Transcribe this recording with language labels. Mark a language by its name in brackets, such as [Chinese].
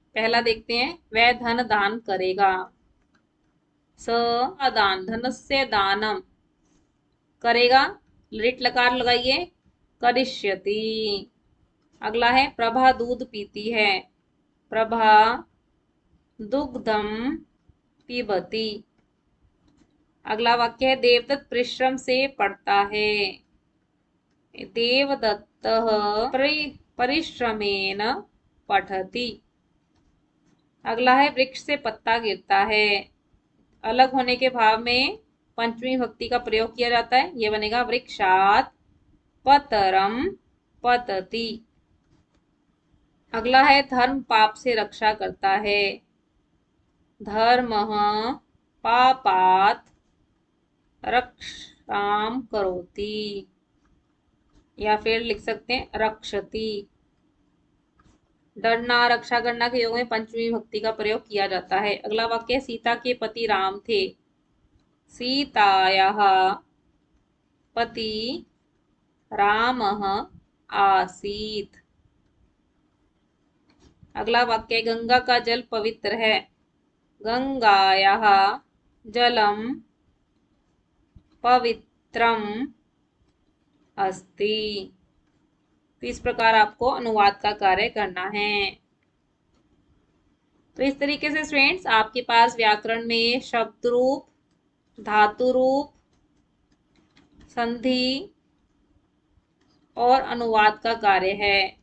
[Hindi] पहला देखते हैं, वह धन दान करेगा। [Sanskrit] स दान, धनस्य दानम, [Hindi] करेगा, लिट लकार लगाइए, करिष्यति। अगला है, प्रभा दूध पीती है। [Sanskrit] प्रभा दुग्धम पीबती। [Hindi] अगला वाक्य है, देवदत्त परिश्रम से पढ़ता है। [Sanskrit] देवदत्तः परिश्रमेण पठति। [Hindi] अगला है, वृक्ष से पत्ता गिरता है। अलग होने के भाव में पंचमी विभक्ति का प्रयोग किया जाता है, यह बनेगा [Sanskrit] वृक्षात पतरम पतति। [Hindi] अगला है, धर्म पाप से रक्षा करता है। [Sanskrit] धर्मः पापात् रक्षाम करोति, [Hindi] या फिर लिख सकते हैं रक्षति। डरना, रक्षा करना के योग में पंचमी विभक्ति का प्रयोग किया जाता है। अगला वाक्य, सीता के पति राम थे। [Sanskrit] सीतायाः पति रामः आसीत्। [Hindi] अगला वाक्य, गंगा का जल पवित्र है। [Sanskrit] गंगायाः जलम पवित्रम अस्ति। [Hindi] तो इस प्रकार आपको अनुवाद का कार्य करना है। तो इस तरीके से स्टूडेंट्स आपके पास व्याकरण में शब्द रूप, धातु रूप, संधि और अनुवाद का कार्य है।